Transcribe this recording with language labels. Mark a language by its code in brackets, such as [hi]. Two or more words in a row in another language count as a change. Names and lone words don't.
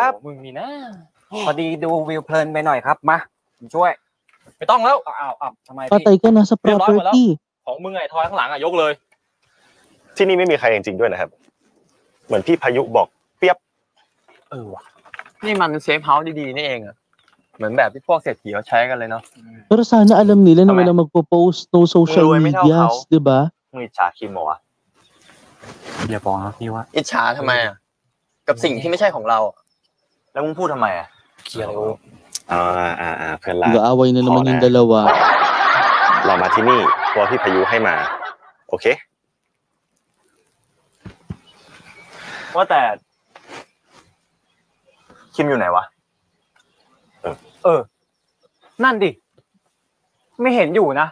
[th] โอ้โหมึงนี่นะ พอดีดูวิวเพลินไปหน่อยครับมาผมช่วย ไม่ต้องแล้วอ้าวทำไมพี่ [tl] Patay ka, nasa [th] เรียบร้อยหมดแล้ว [tl] property. [th] ของมึงไอ้ทอยข้างหลังยกเลย ที่นี่ไม่มีใครจริงๆด้วยนะครับ เหมือนพี่พายุบอกเปียบ ว่ะนี่มันเซฟเฮาส์ดีๆนี่เองอะเหมือนแบบที่พวกเศรษฐีเขาใช้กันเลยเนาะ [tl] Pero sana alam nila na walang magpo-post no [en] social medias, [tl] di ba? [th] มึงอิจฉาคิมเหรอวะ อย่าบอกนะพี่ว่า อิจฉาทำไมอ่ะกับสิ่งที่ไม่ใช่ของเรา แล้วมึงพูดทำไมอ่ะ เคลียร์เลย เพื่อนรัก [tl] Nag-aaway na naman yung dalawa. [th] เรามาที่นี่เพราะพี่พายุให้มา โอเค ว่าแต่คิมอยู่ไหนวะ นั่นดิ ไม่เห็นอยู่นะ